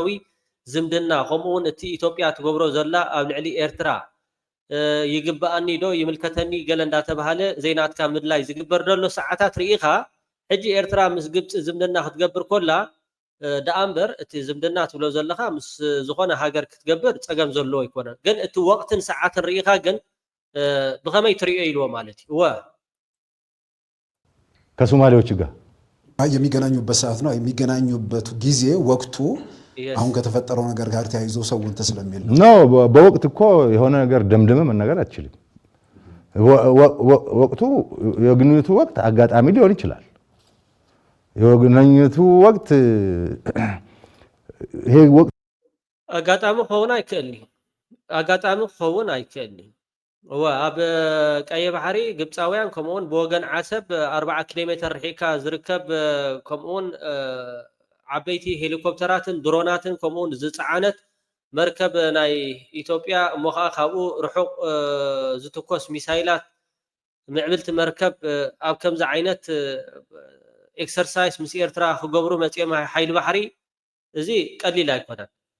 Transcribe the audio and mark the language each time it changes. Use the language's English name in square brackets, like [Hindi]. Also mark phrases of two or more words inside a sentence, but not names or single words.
[Tigrinya] ዝምድና ከምኡውን እቲ ኢትዮጵያ ትገብሮ ዘላ ኣብ ልዕሊ ኤርትራ ይግባኣኒ ዶ ይምልከተኒ ገለ እንዳተባሃለ ዜናትካ ምድላይ ዝግበር ደሎ ሰዓታት ርኢኻ ሕጂ ኤርትራ ምስ ግብፂ ዝምድና ክትገብር ኮላ ዳኣምበር እቲ ዝምድና ትብሎ ዘለኻ ምስ ዝኾነ ሃገር ክትገብር ፀገም ዘለዎ ይኮነ ግን እቲ ወቅትን ሰዓትን ርኢኻ ግን ብኸመይ ትሪኦ ኢልዎ ማለት እዩ [Amharic] ከሶማሌዎች ጋር የሚገናኙበት ሰዓት ነው የሚገናኙበት ጊዜ ወቅቱ አሁን ከተፈጠረው ነገር ጋር ተያይዞ ሰው እንተ ስለሚል ነው በወቅት እኮ የሆነ ነገር ደምደመ መናገር አትችልም ወቅቱ የግንኙነቱ ወቅት አጋጣሚ ሊሆን ይችላል የግንኙነቱ ወቅት ይሄ ወቅት አጋጣሚ ሆነ [Tigrinya] አይከልኒ ወአብ ቀይ ባህሪ ግብፃውያን ከምኡን በወገን ዓሰብ 40 ኪሎ ሜትር ርሒካ ዝርከብ ከምኡን ዓበይቲ ሄሊኮፕተራትን ድሮናትን ከምኡን ዝፀዓነት መርከብ ናይ ኢትዮጵያ ሞኻ ካብኡ ርሑቕ ዝትኮስ ሚሳይላት ምዕብልቲ መርከብ ኣብ ከምዚ ዓይነት ኤክሰርሳይዝ ምስ ኤርትራ ክገብሩ መፅኦም ሓይሊ ባሕሪ እዚ ቀሊል ኣይኮነን